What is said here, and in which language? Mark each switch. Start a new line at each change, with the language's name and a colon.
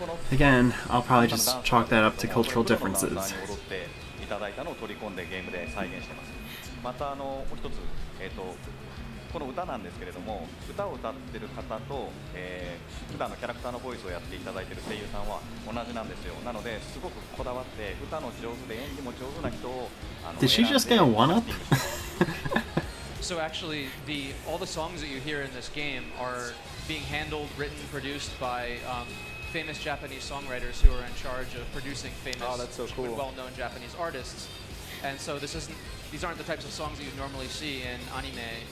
English: Again, I'll probably just chalk that up to cultural differences.
Japanese: いただいたのを取り込んでゲームで再現してます。またもう一つ、この歌なんですけれども、歌を歌ってる方と、普段のキャラクターのボイスをやっていただいている声優さんは同じなんですよ。なのですごくこだわって歌の上手で演技も上手な人を
English: Did she just get a one-up? So actually, all the songs that you hear in this game are being handled, written, produced by famous Japanese songwriters who are in charge of producing famous, well-known Japanese artists. And so these aren't the types of songs that you normally see in anime.